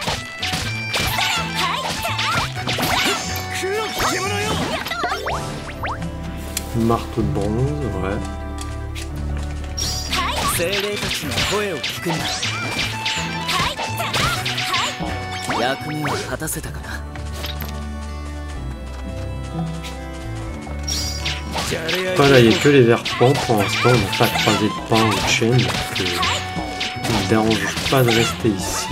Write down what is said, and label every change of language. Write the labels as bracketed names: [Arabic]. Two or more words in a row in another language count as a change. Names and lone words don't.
[Japanese] 黒き獣よ。 [French] Marteau de bronze, ouais. [Japanese] 精霊たちの声を聞くんだ。役目は果たせたかな。じゃれ合い [French] Voilà, il n'y a que les verpents pour l'instant, on n'a pas croisé de pain ou de chaîne, donc il ne dérange pas de rester ici.